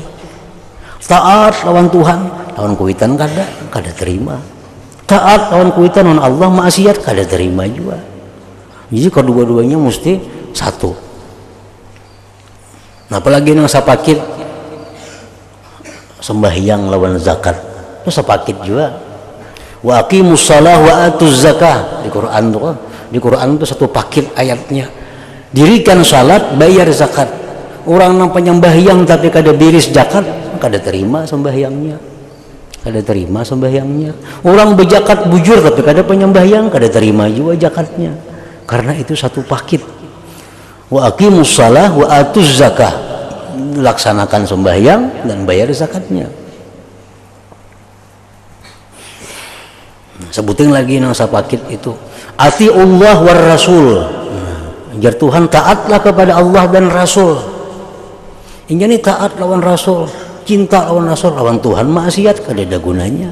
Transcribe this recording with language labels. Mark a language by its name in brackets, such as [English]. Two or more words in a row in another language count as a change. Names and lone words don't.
[Banjar] Taat lawan Tuhan, lawan kuitan kada terima. Taat lawan kuitan lawan Allah, maksiat kada terima juga. Jadi kedua-duanya mesti satu. Nah, apalagi nang sapakit sembahyang lawan zakat itu sapakit juga. [Arabic] وأقيموا الصلاة وآتوا الزكاة, [Banjar] di Quran tuh, di Quran itu satu paket ayatnya. [Indonesian] Dirikan salat, bayar zakat. [Banjar] Orang nang penyembahyang tapi kada biris zakat, kada terima sembahyangnya. Kada terima sembahyangnya. Orang berzakat bujur tapi kada penyembahyang, kada terima juga zakatnya. Karena itu satu paket. [Arabic] وأقيموا الصلاة وآتوا الزكاة, [Indonesian] laksanakan sembahyang dan bayar zakatnya. [Banjar] Sebutin lagi nang sapakit itu, [Arabic] أطيعوا الله والرسول. [Indonesian] Jar Tuhan, taatlah kepada Allah dan Rasul. [Banjar] Ini taat lawan Rasul, cinta lawan Rasul, lawan Tuhan maksiat kada ada gunanya.